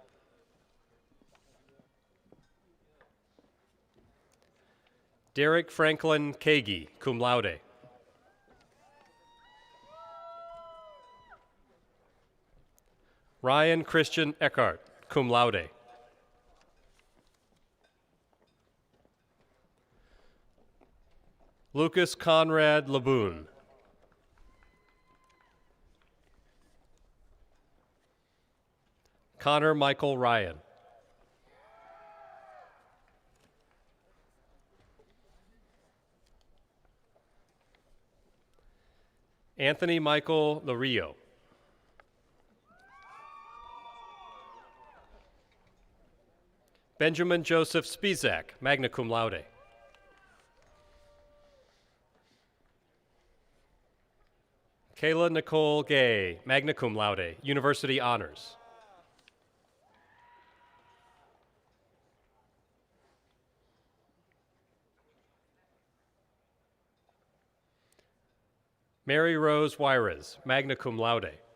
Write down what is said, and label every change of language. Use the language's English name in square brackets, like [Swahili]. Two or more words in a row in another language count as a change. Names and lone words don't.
[English] Derek Franklin Kagi, [Latin] cum laude. [English] Ryan Christian Eckhart, [Latin] cum laude. [English] Lucas Conrad Laboon. Connor Michael Ryan. Anthony Michael Lario. Benjamin Joseph Spizak, [Latin] magna cum laude. [English] Kayla Nicole Gay, [Latin] magna cum laude, [English] University Honors. Mary Rose Wyres, [Latin] magna cum laude.